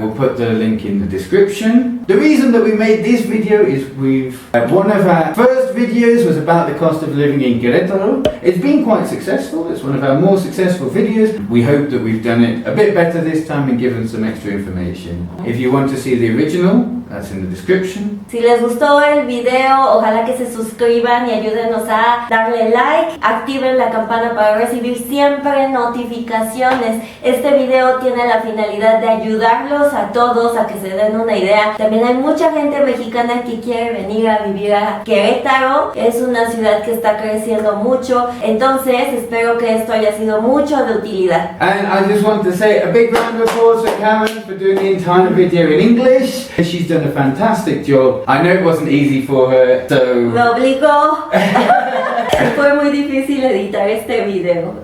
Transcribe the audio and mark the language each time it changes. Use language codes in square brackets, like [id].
[en] We'll put the link in the description. The reason that we made this video is one of our first videos was about the cost of living in Queretaro. It's been quite successful. It's one of our more successful videos. We hope that we've done it a bit better this time and given some extra information. If you want to see the original, that's in the description. [es] Si les gustó el video, ojalá que se suscriban y ayúdenos a darle like, activen la campana para recibir siempre notificaciones. Este video tiene la finalidad de ayudarlos a todos a que se den una idea. También hay mucha gente mexicana que quiere venir a vivir a Querétaro. Es una ciudad que está creciendo mucho, entonces espero que esto haya sido mucho de utilidad. [en] And I just want to say a big round of applause for Karen for doing the entire video in English. She's done a fantastic job. I know it wasn't easy for her, so... [es] Me obligó. Fue muy difícil editar este video.